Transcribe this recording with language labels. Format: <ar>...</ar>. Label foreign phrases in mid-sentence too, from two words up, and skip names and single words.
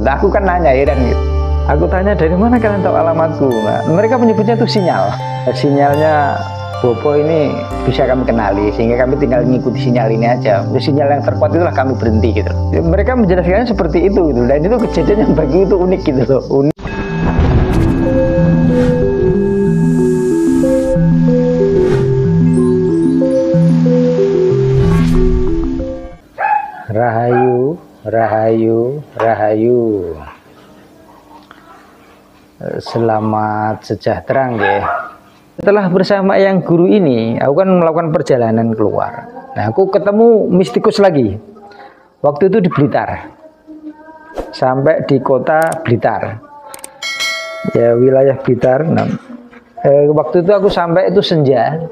<id>Nah, aku kan nanya ya dan gitu. Aku tanya, dari mana kalian tahu alamatku? Nah, mereka menyebutnya itu sinyal. Sinyalnya Bopo ini bisa kami kenali, sehingga kami tinggal mengikuti sinyal ini aja. Sinyal yang terkuat itulah kami berhenti gitu. Mereka menjelaskannya seperti itu gitu. Dan itu kejadian yang bagi itu unik gitu loh. Unik. Rahayu, rahayu, rahayu. Selamat sejahtera nggih. Setelah bersama yang guru ini, aku kan melakukan perjalanan keluar. Nah, aku ketemu mistikus lagi. Waktu itu di Blitar. Sampai di kota Blitar. Ya, wilayah Blitar. Nah, waktu itu aku sampai itu senja.</id>